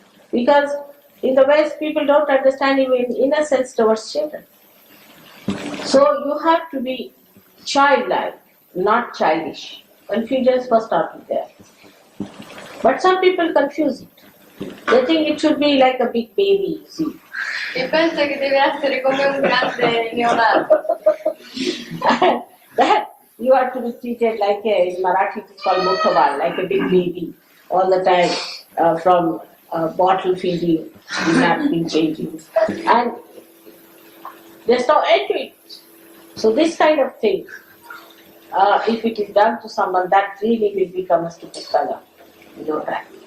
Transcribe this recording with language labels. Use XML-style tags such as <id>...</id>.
<en>Because in the West, people don't understand even innocence towards children. So you have to be childlike, not childish. Confusions must not be there. But some people confuse it. They think it should be like a big baby, you see.</en> <it>E pensa che deve essere come un grande neonato.</it> <en>That you are to be treated like in Marathi it is called mukhaval, like a big baby all the time from bottle feeding, napkin changing, and there's no end to it. So this kind of thing, if it is done to someone, that really will become a stupid fellow. You know that.</en>